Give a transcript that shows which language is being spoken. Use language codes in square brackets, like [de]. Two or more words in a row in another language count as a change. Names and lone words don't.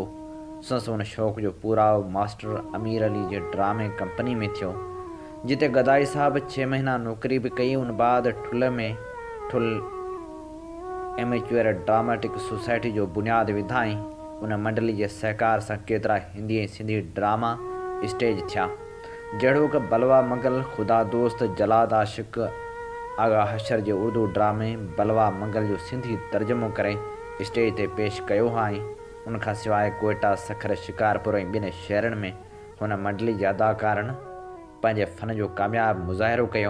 [sd] संसि उन शौक़ जो पूराओ मास्टर अमीर अली जे ड्रामे कंपनी में थियो, जिते गदाई साहिब 6 महीना नौकरी बि कई। उन बाद ठुल एमेच्योर ड्रामेटिक सोसाइटी जो बुनियादु विधाई। उन मंडली जे सहकार सां केतिरा हिंदी ऐं सिंधी ड्रामा स्टेज थिया, जहिड़ो कि बलवा मंगल, ख़ुदा दोस्त, जलाद आशिक़, आगा हशर जे उर्दू ड्रामे बलवा मंगल जो सिंधी तर्जुमो करे स्टेज ते पेश कयो आहे। उनखां सवाइ कोयटा, सखर, शिकारपुर ऐं ॿिनि शहरनि में हुन मंडली जे अदाकारनि पंहिंजे फ़न जो कामयाबु मुज़ाहिरो कयो।